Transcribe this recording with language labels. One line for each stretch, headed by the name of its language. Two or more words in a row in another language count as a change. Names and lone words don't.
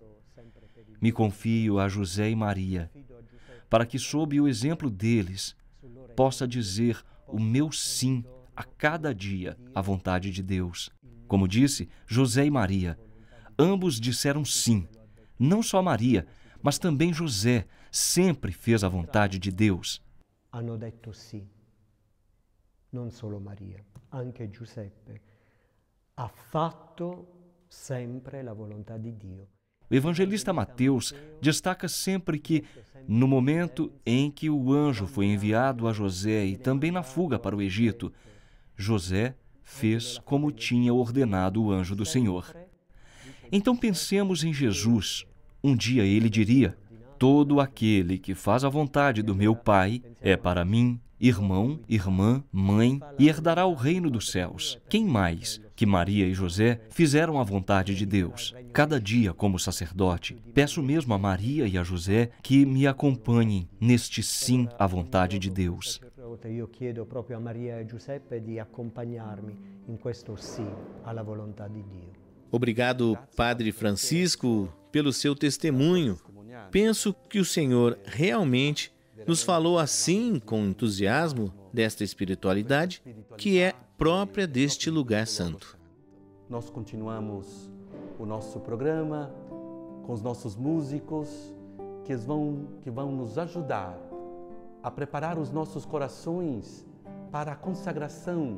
Portuguese: Me confio a José e Maria, para que, sob o exemplo deles, possa dizer o meu sim a cada dia à vontade de Deus. Como disse, José e Maria, ambos disseram sim. Não só Maria, mas também José sempre fez a vontade de Deus.
Italian: Hanno detto sì, non solo Maria, anche Giuseppe ha fatto sempre la volontà di Dio.
Portuguese: O evangelista Mateus destaca sempre que, no momento em que o anjo foi enviado a José e também na fuga para o Egito, José fez como tinha ordenado o anjo do Senhor. Então pensemos em Jesus. Um dia ele diria: todo aquele que faz a vontade do meu Pai é para mim irmão, irmã, mãe e herdará o reino dos céus. Quem mais que Maria e José fizeram a vontade de Deus? Cada dia, como sacerdote, peço mesmo a Maria e a José que me acompanhem neste sim à vontade de Deus.
Italian: Io chiedo proprio a Maria e Giuseppe di accompagnarmi in questo sì alla volontà di Dio.
Portuguese: Obrigado, Padre Francisco, pelo seu testemunho. Penso que o Senhor realmente nos falou assim, com entusiasmo, desta espiritualidade que é própria deste lugar santo. Nós continuamos o nosso programa com os nossos músicos que vão nos ajudar a preparar os nossos corações para a consagração.